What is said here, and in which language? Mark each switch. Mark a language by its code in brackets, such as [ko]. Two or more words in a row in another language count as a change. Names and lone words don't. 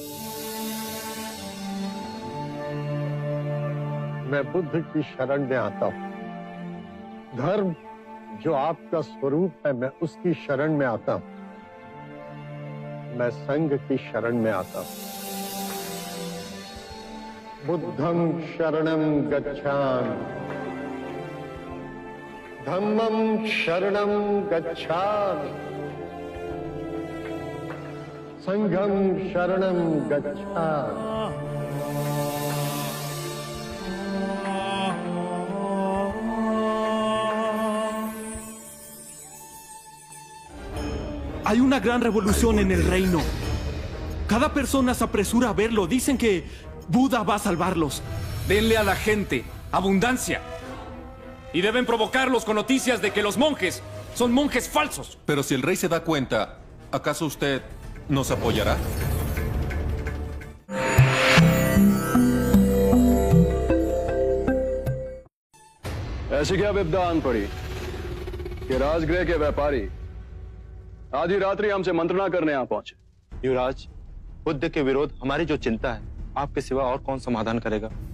[hi] मैं बुद्ध की शरण में आता हूं। धर्म जो आपका स्वरूप है, मैं उसकी शरण में आता हूं। मैं संघ की शरण में आता हूं। [pi] बुद्धं शरणं गच्छामि, धम्मं शरणं गच्छामि, संघम शरणम गच्छामि। [es] Hay una gran revolución en el reino. Cada persona se apresura a verlo. Dicen que Buda va a salvarlos. Denle a la gente abundancia. Y deben provocarlos con noticias de que los monjes son monjes falsos. Pero si el rey se da cuenta, ¿acaso usted nos apoyará? [hi] ऐसी क्या विपदा आन पड़ी कि राजगृह के व्यापारी आधी रात्रि हमसे मंत्रणा करने यहाँ पहुंचे? युवराज, बुद्ध के विरोध हमारी जो चिंता है, आपके सिवा और कौन समाधान करेगा?